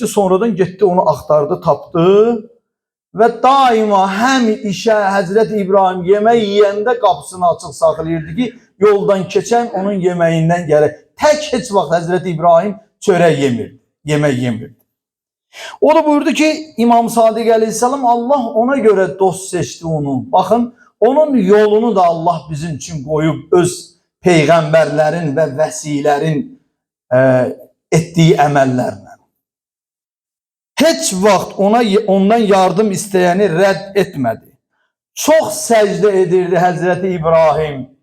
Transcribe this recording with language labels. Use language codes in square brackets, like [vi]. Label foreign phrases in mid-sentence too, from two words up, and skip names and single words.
[az] Sonradan getdi, onu axtardı, tapdı və daima həm işə Həzrət İbrahim yemək yiyəndə qapısını açıq saxlayırdı ki, yoldan keçən onun yeməyindən gəlir. Tək heç vaxt Həzrət İbrahim çörək yemirdi, yemək yemirdi. O da buyurdu ki, İmam Sadiq aleyhisselam [tr] Allah ona göre dost seçti onu. [az] Bakın, onun yolunu da Allah bizim için qoyub öz peyğəmbərlərin və vəsilərin etdiyi əməllərlə. Heç vaxt ondan yardım istəyəni rədd etmədi. Çox səcdə edirdi Həzrəti İbrahim.